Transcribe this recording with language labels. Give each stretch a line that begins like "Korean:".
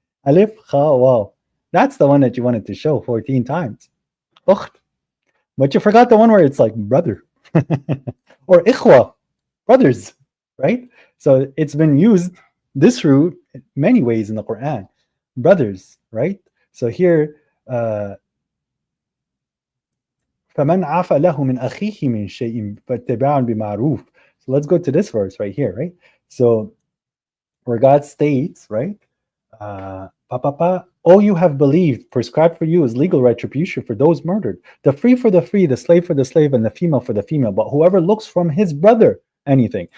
English: Alif khawa. That's the one that you wanted to show 14 times. Ukht. But you forgot the one where it's like brother or ikhwa, brothers, right? So it's been used, this root, in many ways in the Quran. Brothers, right?
Arabic: So here, فَمَنْ عَفَى لَهُ مِنْ أَخِيهِ مِنْ شَيْءٍ فَاتَّبَعٌ بِمَعْرُوفٍ.
English: So let's go to this verse right here, right? So where God states, right? All you have believed, prescribed for you is legal retribution for those murdered. The free for the free, the slave for the slave, and the female for the female. But whoever looks from his brother anything.